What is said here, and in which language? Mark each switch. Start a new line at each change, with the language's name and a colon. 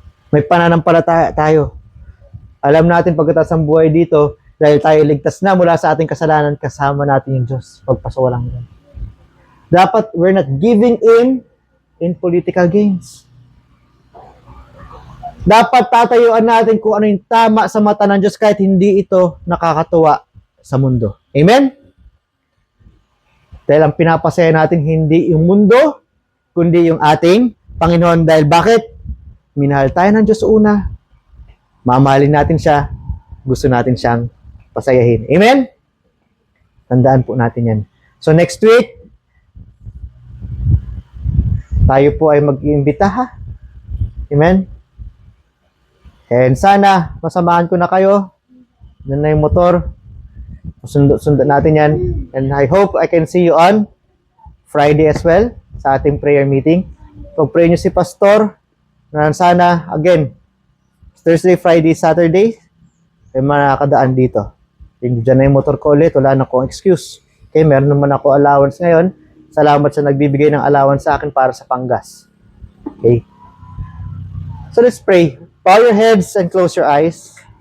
Filipino: May pananampalataya tayo. Alam natin pagkatapos ng buhay dito, dahil tayo ligtas na mula sa ating kasalanan, kasama natin yung Diyos. Pagpasawalang yan. Dapat
English: we're not giving in political games.
Filipino: Dapat tatayuan natin kung ano yung tama sa mata ng Diyos kahit hindi ito nakakatuwa sa mundo. Amen? Dahil ang pinapasaya natin hindi yung mundo, kundi yung ating Panginoon. Dahil bakit? Minahal tayo ng Diyos una. Mamahalin natin siya. Gusto natin siyang pasayahin. Amen? Tandaan po natin yan.
English: So next week,
Filipino: tayo po ay mag-iimbita ha. Amen? And sana, masamahan ko na kayo. Yan na yung motor. Sundot natin yan.
English: And I hope I can see you on Friday as well
Filipino: sa ating
English: prayer meeting.
Filipino: Pag-pray nyo si Pastor, na sana, again, Thursday, Friday, Saturday, ay makakadaan dito. Diyan na yung motor ko ulit. Wala na akong excuse. Okay, meron naman ako allowance ngayon. Salamat sa nagbibigay ng allowance sa akin para sa panggas.
English: Okay. So let's pray. Bow your heads and close your eyes.